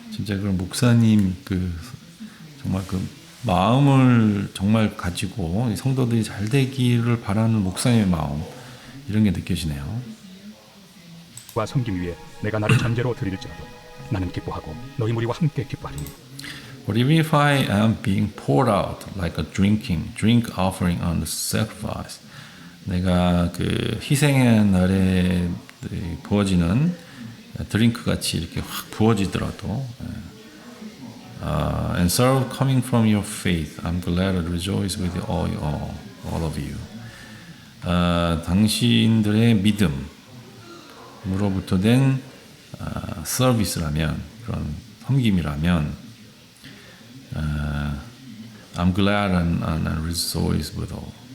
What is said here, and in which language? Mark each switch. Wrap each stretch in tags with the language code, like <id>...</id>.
<ko>진짜 그런 목사님 정말 마음을 정말 가지고 이 성도들이 잘 되기를 바라는 목사님의 마음 이런 게 느껴지네요. 와 섬김 위에 내가 나를 잔재로 드릴지라도 나는 기뻐하고 너희 무리와 함께 기뻐하리니</ko> <en>But even if I am being poured out like a drink offering on the sacrifice,</en> <ko>내가 그 희생의 날에 부어지는 드링크 같이 이렇게 확 부어지더라도,</ko> <en>and serve coming from your faith, I'm glad to rejoice with all of you.</en> <ko>당신들의 믿음으로부터 된 서비스라면 그런 섬김이라면.</ko> <en>I'm glad and rejoice with all.</en>